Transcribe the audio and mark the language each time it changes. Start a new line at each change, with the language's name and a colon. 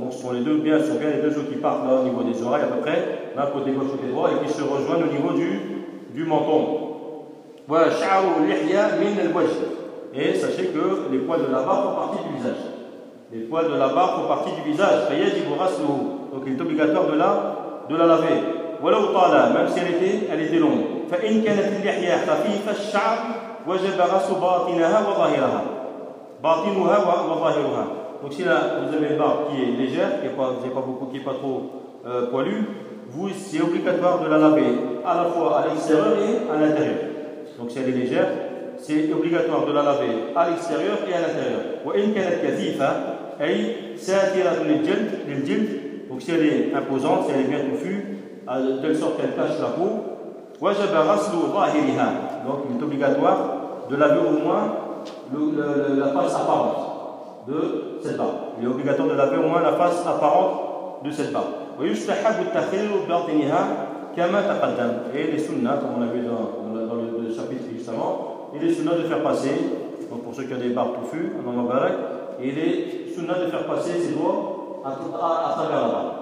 French: Donc ce sont les deux, bien sûr, bien les deux os qui partent là, au niveau des oreilles à peu près, là côté gauche, côté droit, et qui se rejoignent au niveau du menton.
Arabic: Wa sha'ru al-lihya min al-wajh.
French: Et sachez que les poils de la barbe font partie du visage. Les poils de la barbe font partie du visage. Donc il est obligatoire de la laver. Voilà où t'as là, même si elle était longue.
Arabic: فإن كانت اللحية خفيفة الشعر وجب غسل باطنها وظاهرها. باطنها وظاهرها.
French: Donc si là vous avez une barbe qui est légère, qui n'est pas beaucoup, qui est pas trop poilu, c'est obligatoire de la laver à la fois à l'extérieur et à l'intérieur. Donc si elle est légère, c'est obligatoire de la laver à l'extérieur et à l'intérieur.
Arabic: وإن كانت كثيفة أي ساترة للجلد.
French: Donc si elle est imposante, si elle est bien touffue, de telle sorte qu'elle cache la peau.
Arabic: وجب غسل ظاهرها.
French: Donc il est obligatoire de laver au moins la face apparente de cette barbe. Il est obligatoire de laver au moins la face apparente de cette barbe.
Arabic: ويستحب التخلل بباطنها كما تقدم.
French: Et les sunnas, comme on a vu dans le chapitre justement, il est sunnah de faire passer, donc pour ceux qui ont des barbes touffues, un nom barak, il est sunnah de faire passer ses doigts à travers la barbe.